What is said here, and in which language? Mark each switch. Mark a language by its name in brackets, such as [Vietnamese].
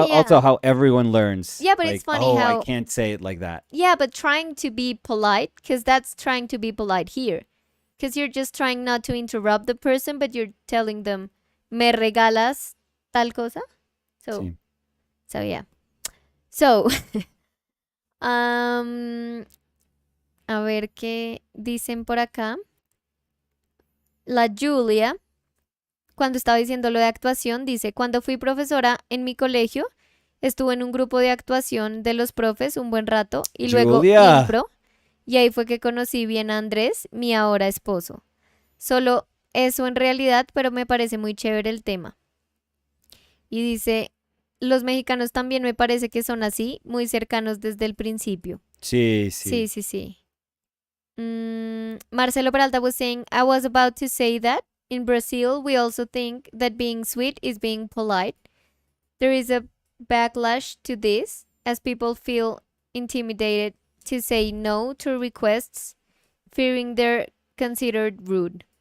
[English] how yeah. also how everyone learns. Yeah, but it's Like, funny oh, I how, can't say it like that. yeah, but trying to be polite, because that's trying to be polite here. Because you're just trying not to interrupt the person, but you're telling them, [Spanish] me regalas tal cosa. [English] So, [Spanish] Sí. [English] so yeah. [Spanish] So, um, a ver qué dicen por acá. La Julia, cuando estaba diciendo lo de actuación, dice, cuando fui profesora en mi colegio, estuve en un grupo de actuación de los profes un buen rato y luego Julia. impro. Y ahí fue que conocí bien a Andrés, mi ahora esposo. Solo eso en realidad, pero me parece muy chévere el tema. Y dice, los mexicanos también me parece que son así, muy cercanos desde el principio. Sí, Sí, sí. sí, sí. [English] Marcelo Peralta was saying, I was about to say that in Brazil, we also think that being sweet is being polite. There is a backlash to this as people feel intimidated to say no to requests, fearing they're considered rude.